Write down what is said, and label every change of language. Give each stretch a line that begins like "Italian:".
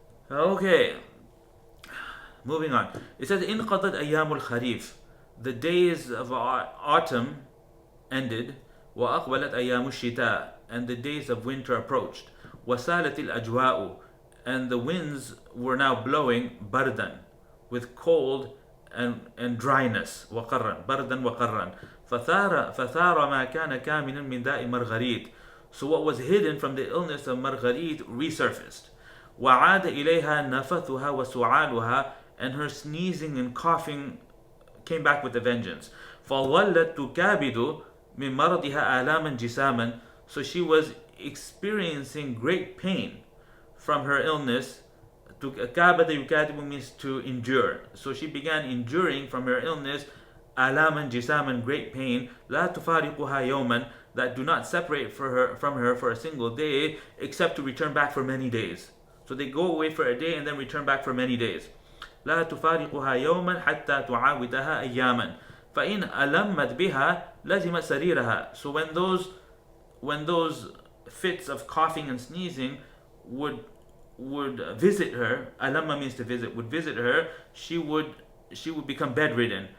English: Okay, moving on. It says,
Arabic: انقضت أيام الخريف,
English: the days of autumn ended.
Arabic: وأقبلت أيام الشتاء,
English: and the days of winter approached.
Arabic: وسالت الأجواء,
English: and the winds were now blowing
Arabic: بردا,
English: with cold and dryness.
Arabic: وقرا, بردا وقرا. فثار ما كان كامنا من داء مارغريت.
English: So what was hidden from the illness of Marguerite resurfaced.
Arabic: وعاد إليها نفثها وسعالها,
English: and her sneezing and coughing came back with a vengeance.
Arabic: فظلت تكابد من مرضها آلاما جساما,
English: so she was experiencing great pain from her illness.
Arabic: كابد يكاتب
English: means to endure. So she began enduring from her illness
Arabic: آلاما جساما,
English: great pain.
Arabic: لا تفارقها يوما,
English: that do not separate from her for a single day, except to return back for many days. So they go away for a day and then return back for many days.
Arabic: لا تفارقها يوما حتى تعاودها أياما فإن ألمت بها لزمت سريرها.
English: So when those fits of coughing and sneezing would visit her, alamma means to visit, would visit her, she would become bedridden.